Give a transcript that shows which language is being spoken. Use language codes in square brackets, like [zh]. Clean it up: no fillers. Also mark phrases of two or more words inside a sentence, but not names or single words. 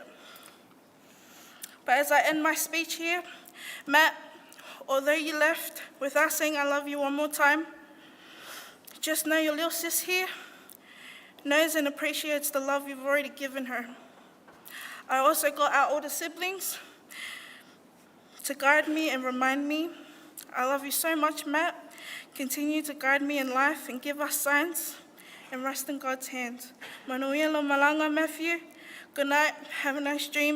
[en] But as I end my speech here, Matt, although you left without saying I love you one more time, just know your little sis here knows and appreciates the love you've already given her. I also got our older siblings to guide me and remind me. I love you so much, Matt. Continue to guide me in life and give us signs and rest in God's hands. [sm] Manuia lo malanga, [en] Matthew. Good night. Have a nice dream.